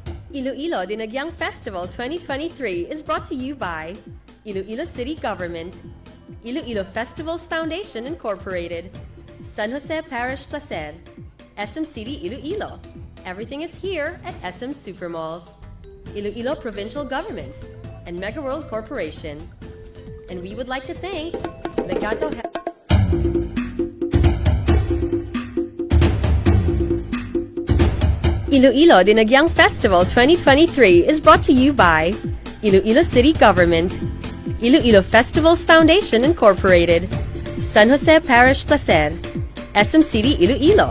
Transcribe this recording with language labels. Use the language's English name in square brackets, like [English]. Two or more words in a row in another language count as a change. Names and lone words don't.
[English] Iloilo Dinagyang Festival 2023 is brought to you by Iloilo City Government, Iloilo Festivals Foundation Incorporated, San Jose Parish Placer, SM City Iloilo. Everything is here at SM Supermalls, Iloilo Provincial Government, and Mega World Corporation. And we would like to thank Legato Iloilo Dinagyang Festival 2023 is brought to you by Iloilo City Government, Iloilo Festivals Foundation Incorporated, San Jose Parish Placer, SM City Iloilo.